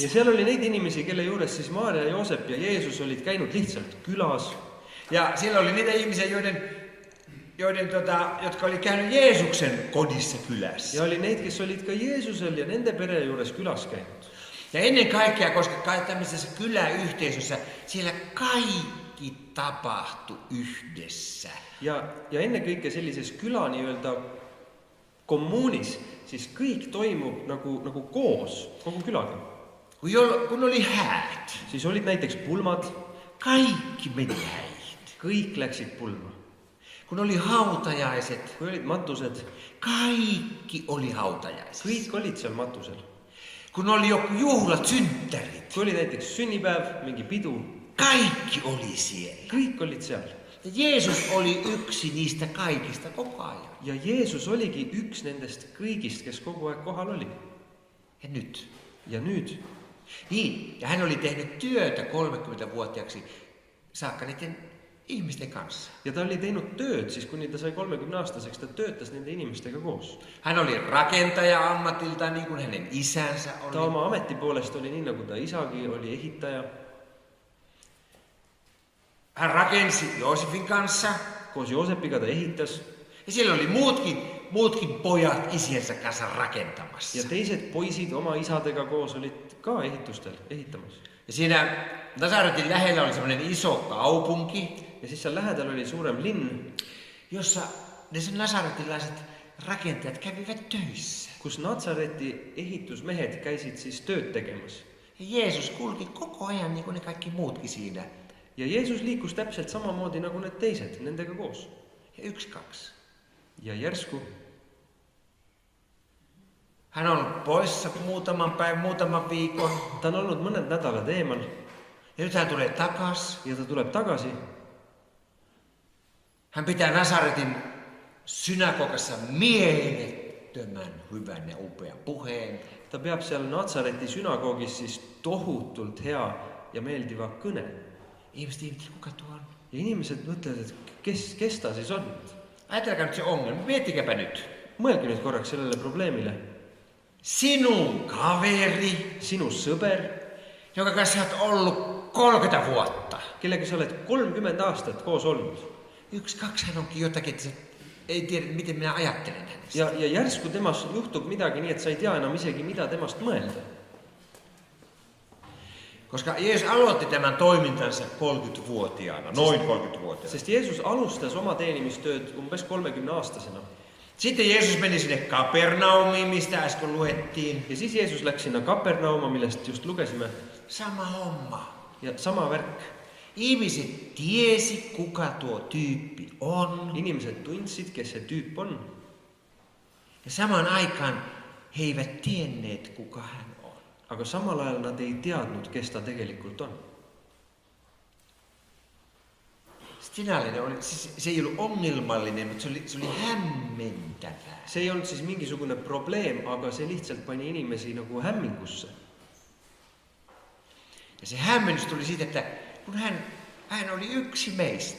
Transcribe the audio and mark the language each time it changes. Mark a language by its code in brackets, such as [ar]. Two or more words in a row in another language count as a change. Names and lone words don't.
[et] Ja seal oli neid inimesi, kelle juures siis Maarja, Joosep ja Jeesus olid käinud lihtsalt külas. [fi] Ja siellä oli niitä ihmisiä, jotka oli käynyt Jeesuksen kodissa kylässä. [et] Ja oli neid, kes olid ka Jeesusel ja nende pere juures külas käinud. [fi] Ja ennen kaikkea, koska tämmöisessä kyläyhteisössä siellä kaikki tapahtui yhdessä. [et] Ja ennekõike sellises küla nii-öelda kommuunis, siis kõik toimub nagu koos, kogu külaga. [fi] Kun oli häät, [et] Siis olid näiteks pulmad, [fi] kaikki meni häihin. [et] kõik läksid pulma. [fi] Kun oli hautajaiset, [et] Kui olid matused, [fi] kaikki oli hautajaiset. [et] kõik olid seal matusel. [fi] Kun oli joku juhlat, synttärit, [et] Kui oli näiteks sünnipäev, mingi pidu, [fi] kaikki oli siellä. [et] kõik olid seal. [fi] Ja Jeesus oli yksi niistä kaikista koko ajan. [et] Ja Jeesus oligi üks nendest kõigist, kes kogu aeg kohal oli. [fi] Ja nyt. [et] Ja nüüd. [fi] Niin, ja hän oli tehnyt työtä 30-vuotiaaksi saakka niiden ihmisten kanssa. [et] Ja ta oli teinud tööd, siis kuni ta sai 30-aastaseks, ta töötas nende inimestega koos. [fi] Hän oli rakentaja ammatiltaan, niin kuin hänen isänsä oli. [et] Ta oma ameti poolest oli nii, nagu ta isagi oli ehitaja. [fi] Hän rakensi Joosefin kanssa. [et] Koos Joosepiga ta ehitas. [fi] Ja siellä oli muutkin pojat isiensä kanssa rakentamassa. [et] Ja teised poisid oma isadega koos olid ka ehitustel ehitamas. [fi] Ja siinä Nasaretin lähellä oli semmoinen iso kaupunki, [et] Ja siis seal lähedal oli suurem linn, [fi] jossa ne nasaretilaiset rakentajat kävivät töissä. [et] kus Natsareti ehitusmehed käisid siis tööd tegemas. [fi] Ja Jeesus kulki koko ajan niin kuin ne kaikki muutkin siinä. [et] Ja Jeesus liikus täpselt samamoodi nagu need teised, nendega koos. [fi] Ja 1-2. [et] Ja järsku [fi] Hän on ollut poissa muutaman viikon. [et] ta on olnud mõned nädalad eemal [fi] Ja nyt hän tulee takas. [et] ja ta tuleb tagasi. [fi] Hän pitää Nasaretin synagogassa mielettömän hyvän ja upean puheen. [et] Ta peab seal Natsareti sünagoogis siis tohutult hea ja meeldiva kõne. [fi] Ihmiset ihmettelevät, kuka tuo on? [et] Ja inimesed mõtlevad, et kes ta siis on? [fi] Ajatelkaa nyt se ongelma. Miettikääpä nyt. [et] Mõelge nüüd korraks sellele probleemile. [fi] Sinun kaveri, [et] Sinu sõber, [fi] jonka kanssa olet ollut 30 vuotta. [et] kellega sa oled 30 aastat koos olnud. [fi] 1-2 hän onkin jotakin, että ei tiedä, miten minä ajattelen hänestä. [et] Ja järsku temast juhtub midagi nii, et sa ei tea enam isegi, mida temast mõelda. [fi] Koska Jeesus aloitti tämän toimintansa 30-vuotiaana, noin 30-vuotiaana. [et] Sest Jeesus alustas oma teenimistööd umbes 30-aastasena. [fi] Sitten Jeesus meni sinne Kapernaumiin, mistä äsken luettiin. [et] Ja siis Jeesus läks sinna Kapernauma, millest just lugesime. [fi] Sama homma. [et] Ja sama värk. [fi] Ihmiset tiesi, kuka tuo tyyppi on. [et] Inimesed tundsid, kes see tüüp on. [fi] Ja samaan aikaan he eivät tienneet, kuka hän on. [et] Aga samal ajal nad ei teadnud, kes ta tegelikult on. [fi] Se ei ollut ongelmallinen, mutta se oli hämmentävää. [et] See ei olnud siis mingisugune probleem, aga see lihtsalt pani inimesi nagu hämmingusse. [fi] Ja se hämmennys tuli siitä, että kun hän oli yksi meistä.